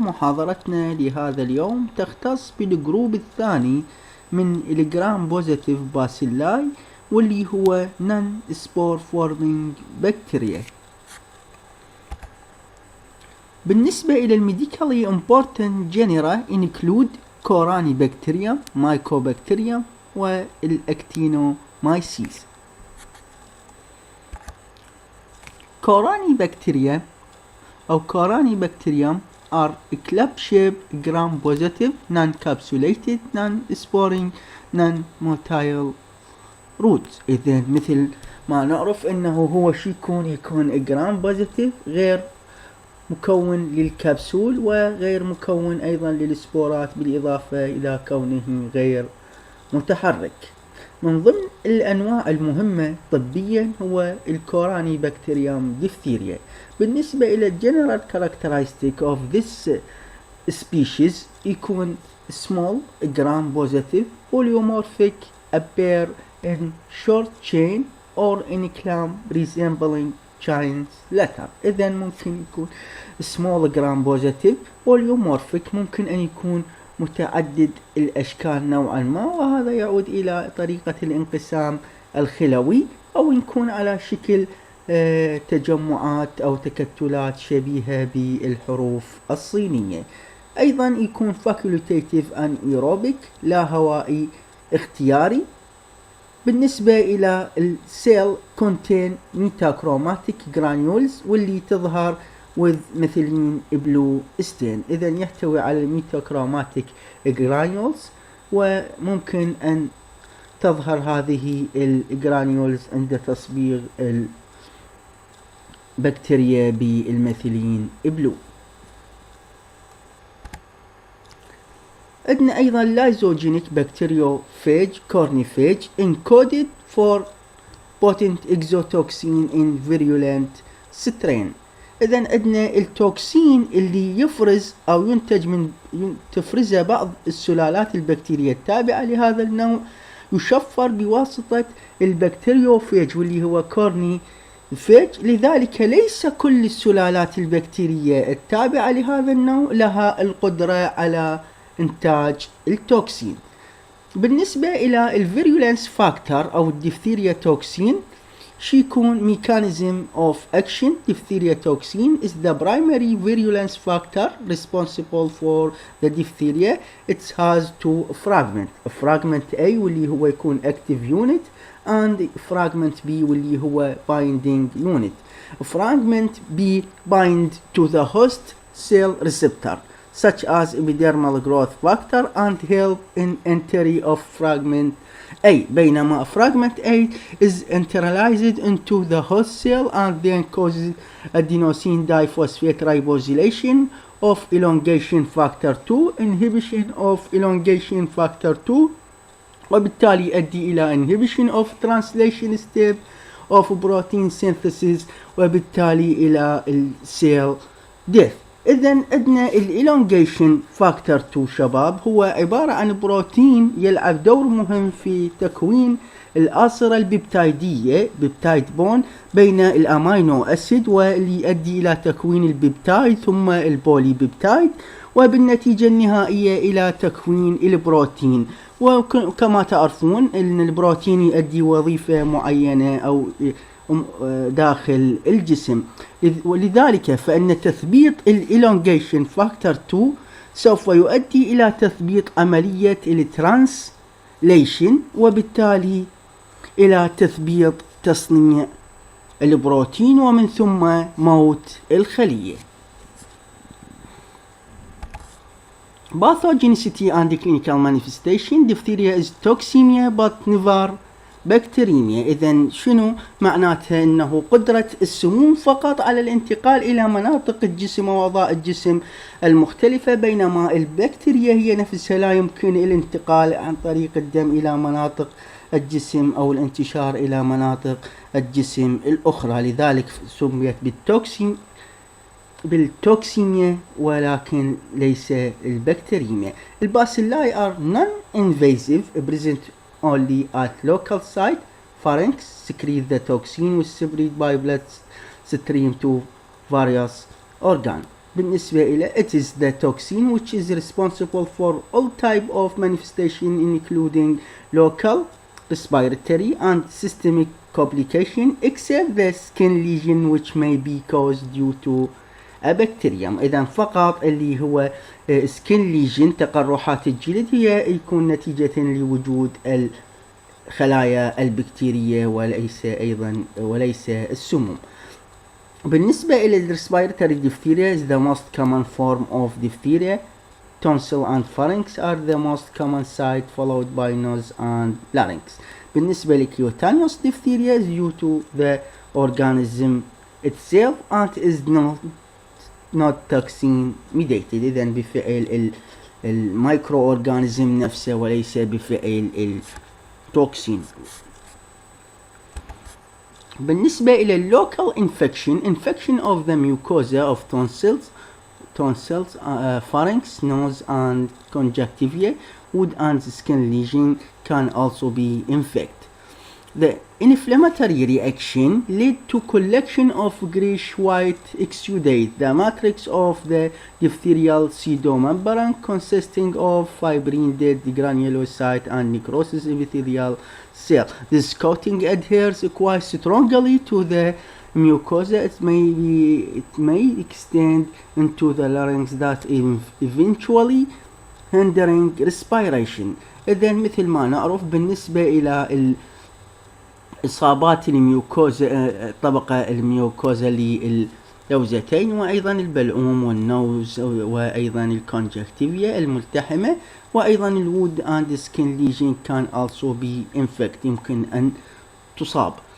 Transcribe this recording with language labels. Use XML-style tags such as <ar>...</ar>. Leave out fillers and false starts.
<ar>محاضرتنا لهذا اليوم تختص بالجروب الثاني من الجرام بوزيتيف باسيلاي واللي هو نون سبور فورمينج بكتيريا. بالنسبة إلى الميديكالي</ar> <en>important genera include</en> <ar>كوراني بكتيريا، مايكوبكتيريوم والأكتينومايسيس. كوراني بكتيريا أو كوراني بكتيريوم</ar> <en>are club-shaped gram-positive, non-capsulated, non-sporing, non-motile roots.</en> <ar>إذا مثل ما نعرف أنه هو شي يكون gram-positive غير مكون للكبسول وغير مكون أيضا للسبورات بالإضافة إلى كونه غير متحرك. من ضمن الأنواع المهمة طبيا هو الكوراني بكتيريوم ديفتيريا. بالنسبة إلى</ar> <en>general characteristic of this species</en> <ar>يكون</ar> <en>small gram positive polymorphic appear in short chain or in clamp resembling giant's letter.</en> <ar>إذا ممكن يكون</ar> <en>small gram positive polymorphic،</en> <ar>ممكن أن يكون متعدد الأشكال نوعا ما، وهذا يعود إلى طريقة الانقسام الخلوي، أو يكون على شكل تجمعات أو تكتلات شبيهة بالحروف الصينية. أيضا يكون</ar> <en>facultative anaerobic</en> <ar>لا هوائي اختياري. بالنسبة إلى السيل</ar> <en>contain metachromatic granules</en> <ar>واللي تظهر</ar> <en>with</en> <ar>مثلين بلو ستين. إذا يحتوي على الميتوكروماتيك جرانيولز، وممكن أن تظهر هذه الجرانيولز عند تصبيغ البكتيريا بالمثلين بلو. عندنا أيضا لايزوجينيك بكتيريوفاج كورنيفاج</ar> <en>encoded for potent exotoxin in virulent strain.</en> <ar>إذا عندنا التوكسين اللي يفرز أو ينتج من تفرزه بعض السلالات البكتيرية التابعة لهذا النوع، يشفر بواسطة البكتيريوفاج واللي هو كورني فاج. لذلك ليس كل السلالات البكتيرية التابعة لهذا النوع لها القدرة على إنتاج التوكسين. بالنسبة إلى الفيرولنس فاكتور أو الديفتيريا توكسين، يكون</ar> <en>mechanism of action. diphtheria toxin is the primary virulence factor responsible for the diphtheria. It has two fragments. fragment A</en> <ar>واللي هو يكون</ar> <en>active unit and fragment B</en> <ar>واللي هو</ar> <en>binding unit. fragment B bind to the host cell receptor such as epidermal growth factor and help in entry of fragment A،</en> <ar>بينما</ar> <en>fragment A is internalized into the host cell and then causes adenosine diphosphate ribosylation of elongation factor 2, inhibition of elongation factor 2،</en> <ar>وبالتالي يؤدي إلى</ar> <en>inhibition of translation step of protein synthesis،</en> <ar>وبالتالي إلى</ar> <en>cell death.</en> <ar>إذن عندنا الإلونجيشن فاكتور 2 شباب هو عبارة عن بروتين يلعب دور مهم في تكوين الآصرة البيبتايدية بيبتايد بون بين الأمينو أسيد، واللي يؤدي إلى تكوين البيبتايد ثم البولي بيبتايد، وبالنتيجة النهائية إلى تكوين البروتين. وكما تعرفون أن البروتين يؤدي وظيفة معينة أو داخل الجسم، ولذلك فإن تثبيط الإلونجيشن فاكتور 2 سوف يؤدي إلى تثبيط عملية الترانسليشن، وبالتالي إلى تثبيط تصنيع البروتين ومن ثم موت الخلية.</ar> <en>Pathogenicity and clinical manifestation. diphtheria is toxemia but never bacteremia.</en> <ar>إذن شنو معناتها؟ أنه قدرة السموم فقط على الانتقال إلى مناطق الجسم وأعضاء الجسم المختلفة، بينما البكتيريا هي نفسها لا يمكن الانتقال عن طريق الدم إلى مناطق الجسم أو الانتشار إلى مناطق الجسم الأخرى، لذلك سميت بالتوكسيميا ولكن ليس البكتيريميا.</ar> <en>الباسيلاي are non-invasive present only at local site pharynx secrete the toxin which spread by blood stream to various organs.</en> <ar>بالنسبة إلى</ar> <en>it is the toxin which is responsible for all type of manifestation including local, respiratory and systemic complication except the skin lesion which may be caused due to a bacterium.</en> <ar>إذا فقط اللي هو</ar> <en>skin lesion</en> <ar>تقرحات الجلد هي يكون نتيجة لوجود الخلايا البكتيرية وليس السموم. بالنسبة إلى</ar> <en>respiratory diphtheria is the most common form of diphtheria. Tonsil and pharynx are the most common site followed by nose and larynx.</en> <ar>بالنسبة ل</ar> <en>cutaneous diphtheria is due to the organism itself and is not toxin mediated.</en> <ar>إذا بفعل المايكرو أورجانيزم نفسه وليس بفعل التوكسين. بالنسبة إلى</ar> <en>local infection of the mucosa of tonsils, pharynx, nose and conjunctiva, wound and skin lesion can also be infected. The inflammatory reaction led to collection of greenish-white exudate, the matrix of the diphtherial pseudomembrane consisting of fibrin, dead granulocyte and necrosis epithelial cell. This coating adheres quite strongly to the mucosa. It may extend into the larynx that eventually hindering respiration.</en> <ar>إذن مثل ما نعرف بالنسبة إلى إصابات الميوكوزا طبقة الميوكوزا لللوزتين وأيضا البلعوم والنوز وأيضا الكونجكتيفيا الملتحمة وأيضا الوود</ar> <en>and skin lesion can also be infected</en> <ar>يمكن أن تصاب.</ar>